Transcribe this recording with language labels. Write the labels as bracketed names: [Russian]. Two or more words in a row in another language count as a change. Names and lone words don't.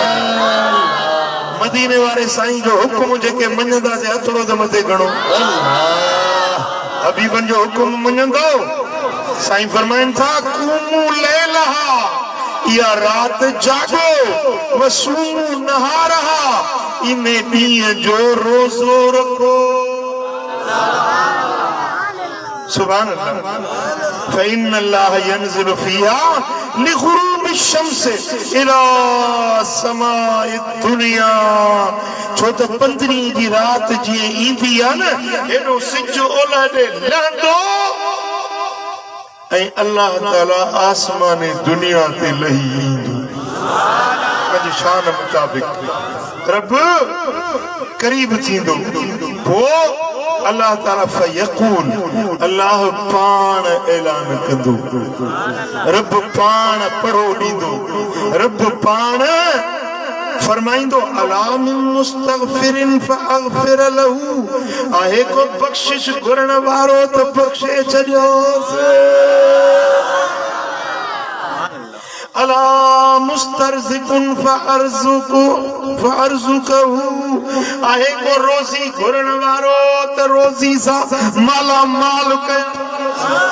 [Sindhi] मदीने वारे साईं जो हुकुम जेके मञंदासीं हथड़ो त मथे घणो। हबीबन जो हुकुम मञंदो? साईं फरमाइनि था [Arabic] قوموا ليلها, [Sindhi] इहा रात जागो, [Arabic] وصوموا نهارها, [Sindhi] इन ॾींहं जो रोज़ो रखो। [Arabic] سبحان الله. فإن الله ينزل فيها لغروب شمس إلى سماء دنيا. [Sindhi] छो त 15 जी रात जीअं ईंदी आहे न, हेॾो सिज ओलह ॾे लहंदो ऐं अल्लाह ताला आसमानी दुनिया ते लही ईंदो। पंहिंजी शान मुताबिक़ रब करीब थींदो। पोइ अल्लाह ताला फयकूल, अल्लाह पाण ऐलान कंदो, रब पाण पढ़ो ॾींदो, रब पाण फरमाइंदो [Arabic] ألا من مستغفر فأغفر له. [Sindhi] आहे को बख्शिश घुरण वारो त बख्शे छॾियोसि। [Arabic] ألا مسترزق فأرزقه. [Sindhi] आहे को रोज़ी घुरण वारो त रोज़ी सां माला माल कयो।